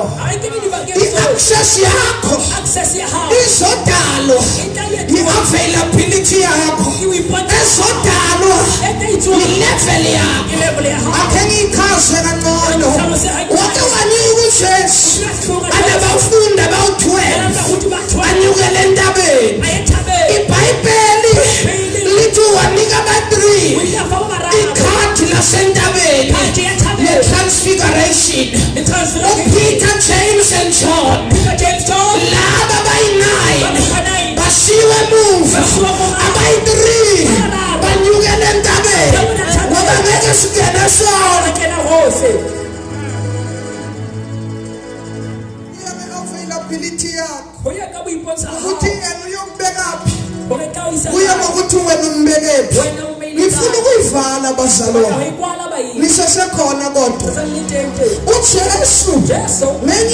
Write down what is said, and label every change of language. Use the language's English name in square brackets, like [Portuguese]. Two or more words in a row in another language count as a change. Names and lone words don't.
[Zulu] Ayikini di bagian so. i-access yakho [Southern Sotho] Access ya hao. [Zulu] izodalwa i-availability yakho ezodalwa i-level yakho [Southern Sotho] Level ya hao. [Zulu] akhe ngiyichaze kangcono wake wanika ujesu anabafundi abawu-12 anyukele entabeni ibhayibheli lithi wanika aba-3 ikhadi lasentabeni le-transfiguration upeter james and john laba abayi-9 bashiwe emuva abayi-3 banyukele entabeni ngoba ngeke singene sona availability yakho ukuthi yena uyokubekaphi kuye ngokuthi wena umbekephi ngifuna ukuyivala bazalwane lisesekhona kodwa ujesu ngenye